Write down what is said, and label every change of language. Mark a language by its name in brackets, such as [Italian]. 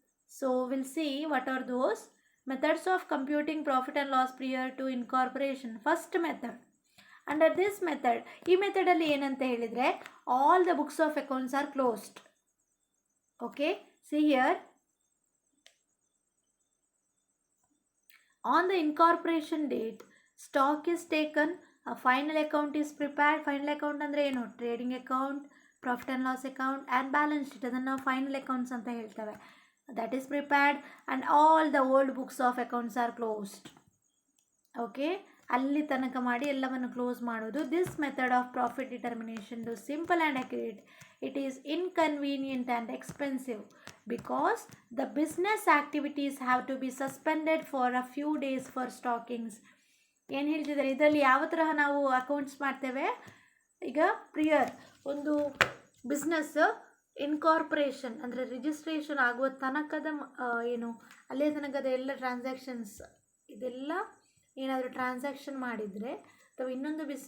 [English] So will see what are those methods of computing profit and loss prior to incorporation. First method, under this method, [Kannada] ಈ ಮೆಥಡಲ್ಲಿ ಏನಂತ ಹೇಳಿದರೆ [English] All the books of accounts are closed. Okay, see here, on the incorporation date, stock is taken, a final account is prepared. [Kannada] Final account ಅಂದರೆ ಏನು? Trading account, profit and loss account and balance sheet, ಅದನ್ನು ನಾವು final accounts ಅಂತ ಹೇಳ್ತೇವೆ. [English] That is prepared and all the old books of accounts are closed. Okay, [Kannada] ಅಲ್ಲಿ ತನಕ ಮಾಡಿ ಎಲ್ಲವನ್ನು ಕ್ಲೋಸ್ ಮಾಡೋದು. [English] This method of profit determination ದು simple and accurate. It is inconvenient and expensive because the business activities have to be suspended for a few days for stockings. [Kannada] ಏನು ಹೇಳ್ತಿದ್ದಾರೆ ಇದರಲ್ಲಿ? ಯಾವ ತರಹ ನಾವು ಅಕೌಂಟ್ಸ್ ಮಾಡ್ತೇವೆ? ಈಗ ಪ್ರಿಯರ್ ಒಂದು ಬಿಸ್ನೆಸ್ ಇನ್ಕಾರ್ಪೊರೇಷನ್ ಅಂದರೆ ರಿಜಿಸ್ಟ್ರೇಷನ್ ಆಗುವ ತನಕದ ಏನು ಅಲ್ಲೇ ತನಕದ ಎಲ್ಲ ಟ್ರಾನ್ಸಾಕ್ಷನ್ಸ್, ಇದೆಲ್ಲ ಏನಾದರೂ ಟ್ರಾನ್ಸಾಕ್ಷನ್ ಮಾಡಿದರೆ ಅಥವಾ ಇನ್ನೊಂದು